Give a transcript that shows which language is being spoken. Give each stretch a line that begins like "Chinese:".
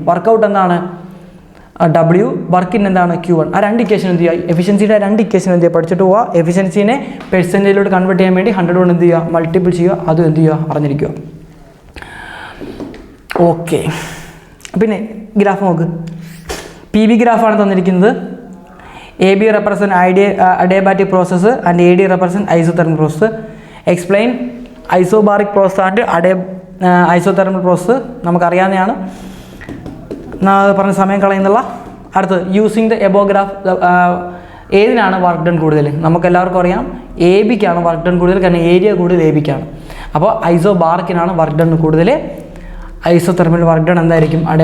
Malayalam: Workout എന്താണ്? W. വർക്കിൻ എന്താണ്? Q1. ആ 2 ഇക്വേഷൻ എന്ത് ചെയ്യുക? എഫിഷ്യൻസിയുടെ 2 ഇക്വേഷൻ എന്ത് ചെയ്യുക? പഠിച്ചിട്ട് പോവുക. എഫിഷ്യൻസിനെ പെർസെൻറ്റേജിലോട്ട് കൺവേർട്ട് ചെയ്യാൻ വേണ്ടി 100 കൊണ്ട് എന്ത് ചെയ്യുക? മൾട്ടിപ്പിൾ ചെയ്യുക. അതും എന്ത് ചെയ്യുക? അറിഞ്ഞിരിക്കുക. ഓക്കെ, പിന്നെ ഗ്രാഫ് നോക്ക്. PV ഗ്രാഫാണ് തന്നിരിക്കുന്നത്.
English: AB represent adiabatic process and AD represent isothermal process. Explain isobaric process and isothermal process.
Malayalam: നമുക്കറിയാവുന്നതാണ്, പറഞ്ഞ സമയം കളയുന്നുള്ള. അടുത്ത്
English: Using the above graph.
Malayalam: ഏതിനാണ് work done കൂടുതൽ? നമുക്കെല്ലാവർക്കും അറിയാം AB-ക്കാണ് വർക്ക് ഡൺ കൂടുതൽ, കാരണം ഏരിയ കൂടുതൽ AB-ക്കാണ്. അപ്പോൾ ഐസോബാറിക്കിനാണ് വർക്ക് ഡൺ കൂടുതൽ. ഐസോതെർമൽ വർക്ക് ഡൺ എന്തായിരിക്കും?